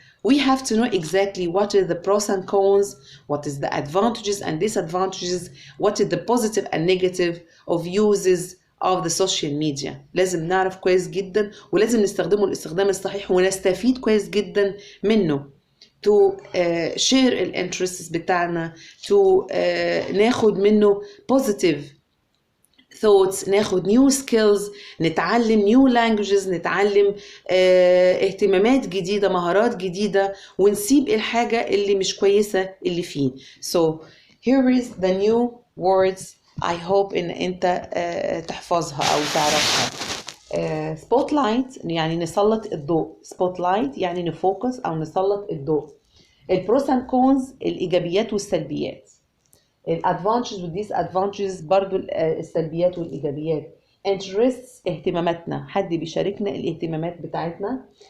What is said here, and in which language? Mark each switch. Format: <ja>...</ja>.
<en>we have to know exactly what are the pros and cons, what is the advantages and disadvantages, what is the positive and negative of uses of the social media.</en> <ar>لازم نعرف كويس جدا، ولازم نستخدمه الاستخدام الصحيح ونستفيد كويس جدا منه</ar> <en>to share</en> <ar>الانترستس بتاعنا، to ناخد منه</ar> <en>positive thoughts،</en> <ar>ناخد</ar> <en>new skills،</en> <ar>نتعلم</ar> <en>new languages،</en> <ar>نتعلم اهتمامات جديدة، مهارات جديدة، ونسيب الحاجة اللي مش كويسة اللي فيه.</ar> <en>So here is the new words I hope</en> <ar>ان انت تحفظها او تعرفها. spotlight يعني نسلط الضوء، spotlight يعني نفوكس او نسلط الضوء. البروس اند كونز الايجابيات والسلبيات. الادفانتجز والديس ادفانتجز برضو السلبيات والايجابيات. interests اهتماماتنا، حد بيشاركنا الاهتمامات بتاعتنا.</ar>